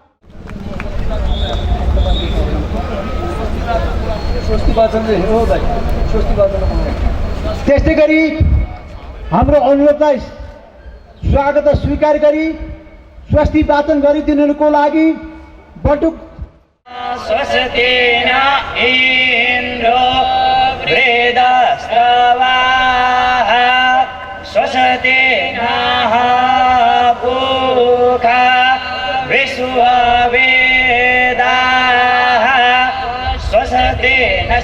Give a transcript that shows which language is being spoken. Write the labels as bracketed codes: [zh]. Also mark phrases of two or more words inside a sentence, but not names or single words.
[ne] त्यस्तै गरी हाम्रो अनुरोधलाई स्वागत स्वीकार गरी स्वस्ति वाचन गरिदिनुको लागि बटुक [sa] स्वस्तेन इन्द्रो वृदस्रवाः स्वस्तेन पूषा विश्ववेदाः स्वस्तेन